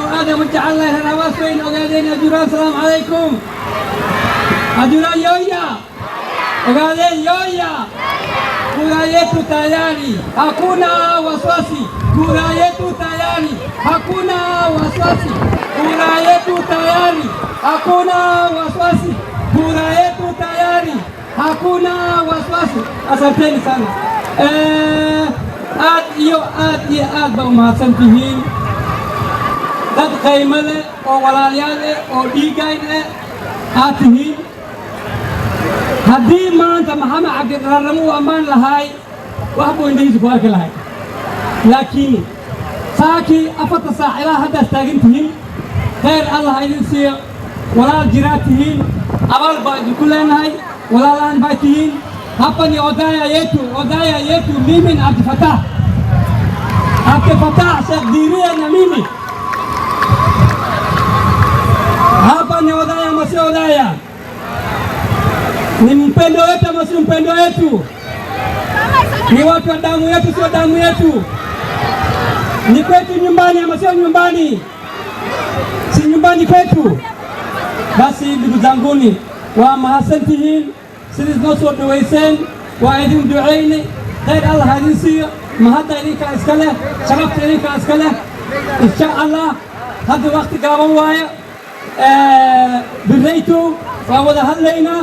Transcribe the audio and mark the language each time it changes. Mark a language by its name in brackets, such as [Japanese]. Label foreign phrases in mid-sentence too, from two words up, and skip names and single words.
[Swahili] آدم جعل الله الأواسين وقالين أجرا السلام عليكم أجرا يويا وقالين يويا kura yetu tayari, hakuna wasiwasi. Kura yetu tayari, hakuna wasiwasi. Kura yetu tayari, hakuna wasiwasi. Kura yetu tayari, hakuna wasiwasi. Asanteni sana. [Somali] aad ba umahadsan tihiin dad qiimo leh oo walaalyaal eh oo dhiigayn eh aad tihiin. haddii maanta Maxamed Cabdiraramo uu ammaan lahay wax buu indhihiisa ku arki lahay, laakiin saakii 4 saac ilaa haddaas taagan tihiin. [Arabic] khayr Allah [Somali] idin siiyo, walaal jiraad tihiin, abaal baa idinku leenahay, walaalaan baa tihiin. [Swahili] Hapa ni odaya yetu mimi na Abdulfatah Sheikh Diria na mimi. Hapa ni odaya ama sio odaya? Ni mpendo wetu ama sio mpendo wetu? Ni watu wa damu yetu sio damu yetu? Ni kwetu nyumbani ama sio nyumbani? Si nyumbani kwetu? Basi ndugu zanguni wa [Somali] mahassantihiin, sidaas noo soo dhawayseen waa idin ducayni. [Arabic] khayr Allah [Somali] idin siiyo, mahadda idinkaa iska leh, sharafta idinkaa iska leh. [Arabic] insha Allah [Somali] hadda waqti gaaban waaye, birraytu waan wada hadlaynaa.